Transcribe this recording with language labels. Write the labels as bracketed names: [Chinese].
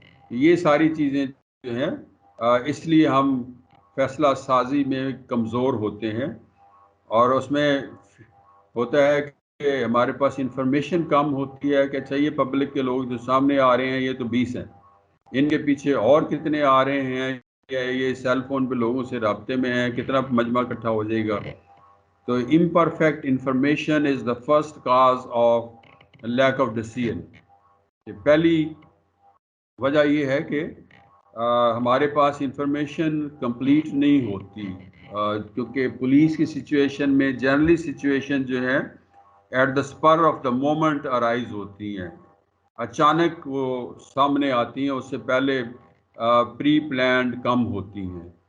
[Urdu] یہ ساری چیزیں جو ہیں اس لیے ہم فیصلہ سازی میں کمزور ہوتے ہیں, اور اس میں ہوتا ہے کہ ہمارے پاس انفارمیشن کم ہوتی ہے کہ اچھا یہ پبلک کے لوگ جو سامنے آ رہے ہیں یہ تو 20 ہیں, ان کے پیچھے اور کتنے آ رہے ہیں, یہ سیل فون پہ لوگوں سے رابطے میں ہیں, کتنا مجمع اکٹھا ہو جائے گا. [English] تو imperfect information is the first cause of lack of decision. [Urdu] پہلی وجہ یہ ہے کہ ہمارے پاس انفارمیشن کمپلیٹ نہیں ہوتی, کیونکہ پولیس کی سچویشن میں جنرلی سچویشن جو ہے [English] at the spur of the moment [Urdu] arise ہوتی ہیں, اچانک وہ سامنے آتی ہیں, اس سے پہلے پری پلانڈ کم ہوتی ہیں.